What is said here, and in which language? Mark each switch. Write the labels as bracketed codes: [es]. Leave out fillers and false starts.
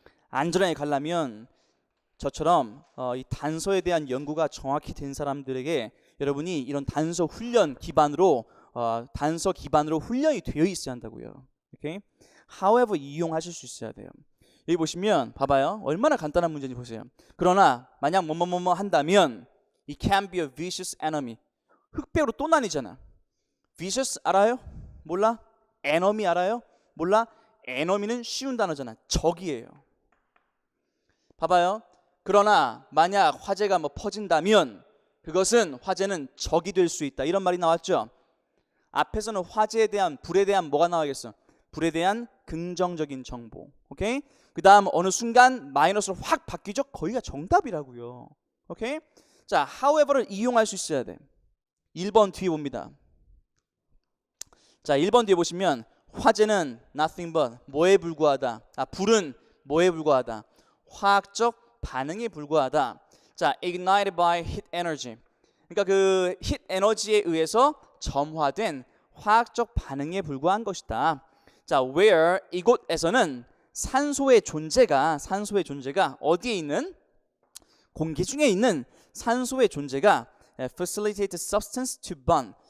[ko] 안전하게 가려면 저처럼 이 단서에 대한 연구가 정확히 된 사람들에게 여러분이 이런 단서 훈련 기반으로 단서 기반으로 훈련이 되어 있어야 한다고요. 오케이? however 이용하실 수 있어야 돼요. 여기 보시면 봐봐요. 얼마나 간단한 문제인지 보세요. 그러나 만약 뭐뭐뭐뭐 한다면 [en] it can be a vicious enemy. [ko] 흑백으로 또 나뉘잖아. vicious 알아요? 몰라? enemy 알아요? 몰라? enemy는 쉬운 단어잖아. 적이에요. 봐봐요. 그러나 만약 화재가 뭐 퍼진다면 그것은 화재는 적이 될 수 있다. 이런 말이 나왔죠. 앞에서는 화재에 대한 불에 대한 뭐가 나와야겠어? 불에 대한 긍정적인 정보. 오케이? 그 다음 어느 순간 마이너스로 확 바뀌죠? 거기가 정답이라고요. 오케이? 자, however를 이용할 수 있어야 돼. 1번 뒤에 봅니다. 자, 1번 뒤에 보시면 화재는 nothing but 뭐에 불과하다. 불은 뭐에 불과하다. 화학적 반응에 불과하다. [en] 자, ignited by heat energy. [ko] 그러니까 그 heat 에너지에 의해서 점화된 화학적 반응에 불과한 것이다. 자, where 이곳에서는 산소의 존재가 어디에 있는 공기 중에 있는 산소의 존재가 [en] facilitate substance to burn.